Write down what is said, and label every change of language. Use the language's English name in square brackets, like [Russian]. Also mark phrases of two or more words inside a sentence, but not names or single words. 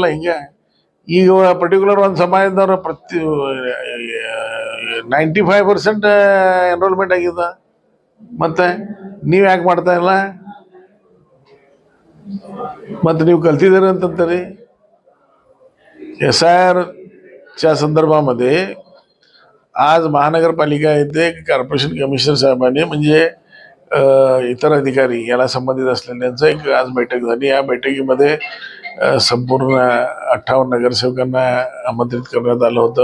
[Kannada] ಹಿಂಗೆ ಈಗ ಪರ್ಟಿಕ್ಯುಲರ್ ಒಂದು ಸಮಾಜದವ್ರ 95% ಎನ್ರೋಲ್ಮೆಂಟ್ ಆಗಿದೆ. ಮತ್ತೆ ನೀವು ಯಾಕೆ ಮಾಡ್ತಾ ಇಲ್ಲ? ಮತ್ತೆ ನೀವು कलतीದ್ದೀರಿ ಅಂತಂತೀರಿ. [Marathi] SIRच्या संदर्भामध्ये आज महानगरपालिका येथे [English] corporation commissioner [Marathi] साहेबांनी म्हणजे इतर अधिकारी याला संबंधित असलेल्यांचं एक आज बैठक झाली. या बैठकीमध्ये संपूर्ण 58 नगरसेवकांना आमंत्रित करण्यात आलं होतं.